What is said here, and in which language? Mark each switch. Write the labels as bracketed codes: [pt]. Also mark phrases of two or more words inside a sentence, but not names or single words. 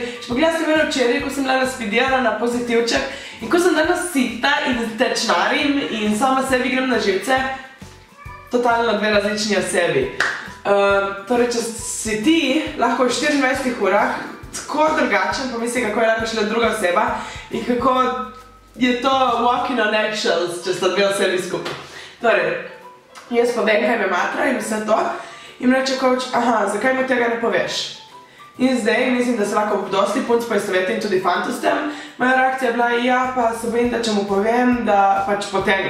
[sl] Če pogledala sem včeraj, ko sem bila razpidirana, pozitivček in ko sem danes sita in tečnarim in sama sebi grem na živce, totalno dve različni osebi. Torej, če si ti lahko v 24 urah tako drugačen, pa misli, kako je lahko šele druga oseba in kako je to [en] walking on eggshells, [sl] če sta dve osebi skupaj. Torej, jaz pa vem, kaj me matra in vse to in reče coach, aha, zakaj mu tega ne poveš? In zdaj mislim, da se lahko dosti punc poistovetim tudi fantu s tem. Moja reakcija je bila, ja, pa se bojim, da če mu povem, da pač poteni.